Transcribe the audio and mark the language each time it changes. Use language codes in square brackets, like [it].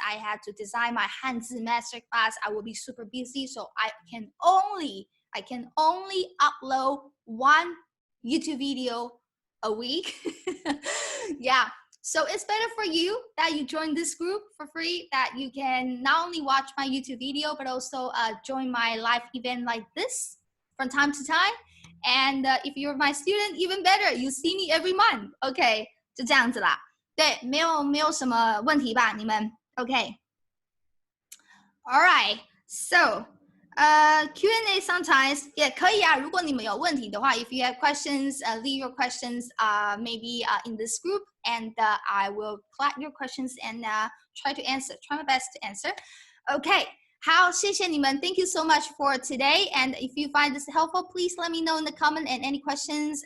[en] I had to design my Hanzi Masterclass. I will be super busy, so I can only upload 1 YouTube video a week. Yeah. So it's better for you that you join this group for free, that you can not only watch my YouTube video, but also join my live event like this from time to time. And if you're my student, even better, you see me every month. [zh] Okay, 就这样子啦。对，没有什么问题吧，你们 ？ [en] Okay. All right. So Q&A sometimes [zh] 也可以啊。如果你们有问题的话 [en] ，if you have questions, leave your questions maybe in this group, and I will collect your questions and try to answer, try my best to answer. Okay. [zh] 好，谢谢你们 [en] Thank you so much for today. And if you find this helpful, please let me know in the comment and any questions.